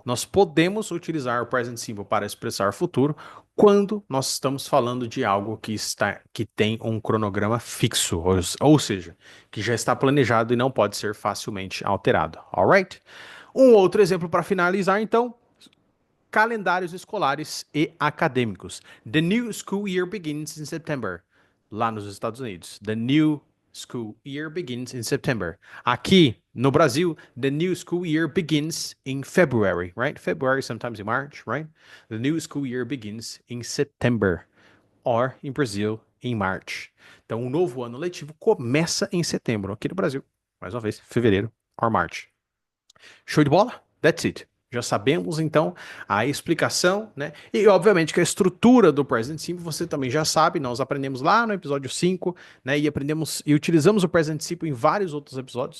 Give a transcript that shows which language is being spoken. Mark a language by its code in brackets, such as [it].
[pt] Nós podemos utilizar o present simple para expressar futuro quando nós estamos falando de algo que tem um cronograma fixo, ou seja, que já está planejado e não pode ser facilmente alterado. Alright? Um outro exemplo para finalizar, então, calendários escolares e acadêmicos. [en] The new school year begins in September. [pt] Lá nos Estados Unidos. [en] The new school year begins in September. [pt] Aqui no Brasil, [en] the new school year begins in February, right? February, sometimes in March, right? The new school year begins in September, or in Brazil, in March. [pt] Então, o novo ano letivo começa em setembro. Aqui no Brasil, mais uma vez, fevereiro [en] or March. [pt] Show de bola? [en] That's it. [pt] Já sabemos, então, a explicação, né? E, obviamente, que a estrutura do Present Simple você também já sabe, nós aprendemos lá no episódio 5, né? E aprendemos e utilizamos o Present Simple em vários outros episódios.